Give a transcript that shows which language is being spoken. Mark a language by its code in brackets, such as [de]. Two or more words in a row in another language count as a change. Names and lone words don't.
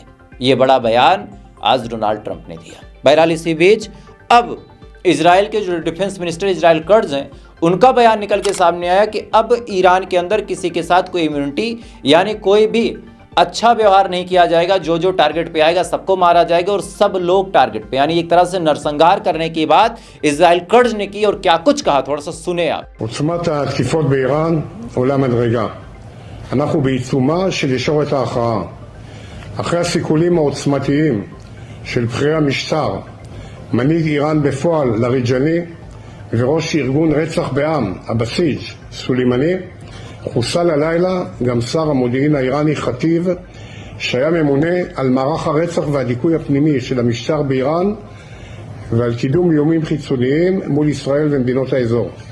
[hi] ये बड़ा बयान आज डोनाल्ड ट्रंप ने दिया। बहरहाल इसी बीच अब इजराइल के जो [en] defense minister [hi] इजराइल कर्ज हैं, उनका बयान निकल के सामने आया कि अब ईरान के अंदर किसी के साथ कोई इम्यूनिटी यानी कोई भी अच्छा व्यवहार नहीं किया जाएगा। जो टारगेट पे आएगा सबको मारा जाएगा, और सब लोग टारगेट पे, यानी एक तरह से नरसंहार करने की बात इजराइल कर्ज ने की। और क्या कुछ कहा, थोड़ा सा सुने आप। [he] עוצמת התקיפות באיראן עולה מדרגה. אנחנו בעיצומה של ישורת ההכרעה. אחרי הסיכולים העוצמתיים של בכירי המשטר, מנהיג איראן בפועל לריג'אני וראש ארגון רצח בעם, הבסיג' סולימני, חוסל הלילה גם שר המודיעין האיראני חטיב, שהיה ממונה על מערך הרצח והדיכוי הפנימי של המשטר באיראן ועל קידום איומים חיצוניים מול ישראל ומדינות האזור.